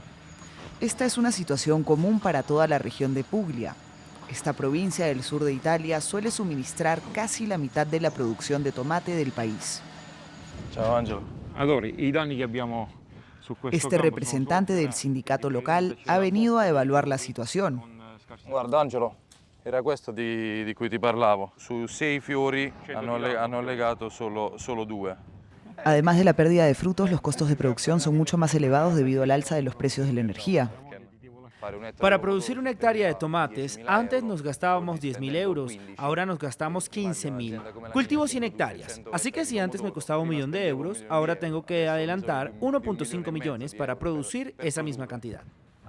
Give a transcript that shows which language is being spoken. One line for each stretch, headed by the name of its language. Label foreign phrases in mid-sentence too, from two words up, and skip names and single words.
Spanish: Esta es una situación común para toda la región de Puglia. Esta provincia del sur de Italia suele suministrar casi la mitad de la producción de tomate del país. Este representante del sindicato local ha venido a evaluar la situación.
Italian: Guarda Angelo, era questo di cui ti parlavo. Su 6 fiori hanno legato solo 2.
Spanish: Además de la pérdida de frutos, los costos de producción son mucho más elevados debido al alza de los precios de la energía. Para producir una hectárea de tomates, antes nos gastábamos 10.000 euros, ahora nos gastamos 15.000. Cultivo 100 hectáreas, así que si antes me costaba 1 millón de euros, ahora tengo que adelantar 1.5 millones para producir esa misma cantidad.